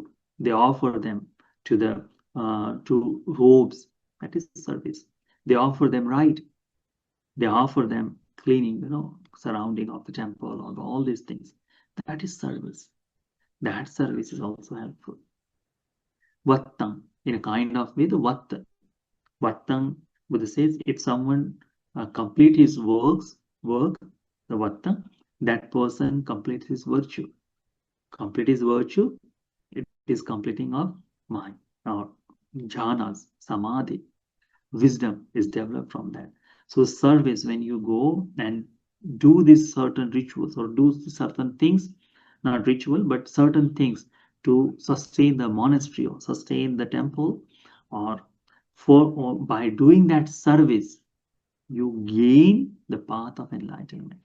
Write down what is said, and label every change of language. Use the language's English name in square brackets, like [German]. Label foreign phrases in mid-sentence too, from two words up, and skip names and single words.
[English] They offer them to the to robes. That is service. They offer them right. They offer them cleaning, surrounding of the temple or all these things. That is service. That service is also helpful. Vattam, in a kind of way, the vatta. Vattam, Buddha says, if someone complete his work, the vatta, that person completes his virtue. Complete his virtue, it is completing of mind, or jhanas, samadhi. Wisdom is developed from that. So service, when you go and do these certain rituals or do certain things, not ritual, but certain things to sustain the monastery or sustain the temple, or by doing that service, you gain the path of enlightenment.